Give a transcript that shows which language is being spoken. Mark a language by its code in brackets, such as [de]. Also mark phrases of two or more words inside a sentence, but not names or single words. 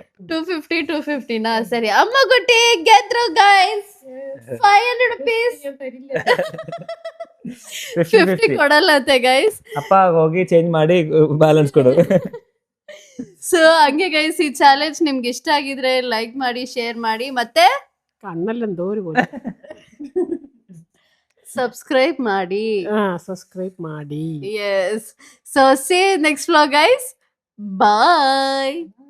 [kn] 250 ನಾ? ಸರಿ, ಅಮ್ಮಗುಟಿ ಗೆದ್ರು ಗೈಸ್. 500 rupees. 50 ಕೊಡಲ್ಲಂತೆ ಗೈಸ್. ಅಪ್ಪ ಹೋಗಿ ಚೇಂಜ್ ಮಾಡಿ ಬ್ಯಾಲೆನ್ಸ್ ಕೊಡು. ಸೊ ಹಂಗೆ ಗೈಸ್, ಈ ಚಾಲೆಂಜ್ ನಿಮ್ಗೆ ಇಷ್ಟ ಆಗಿದ್ರೆ ಲೈಕ್ ಮಾಡಿ, ಶೇರ್ ಮಾಡಿ, ಮತ್ತೆ [ml] കണ്ണെല്ലാം പോലെ [kn] ಸಬ್ಸ್ಕ್ರೈಬ್ ಮಾಡಿ. ಸಬ್ಸ್ಕ್ರೈಬ್ ಮಾಡಿ. [en] Yes. So see you next vlog guys. Bye.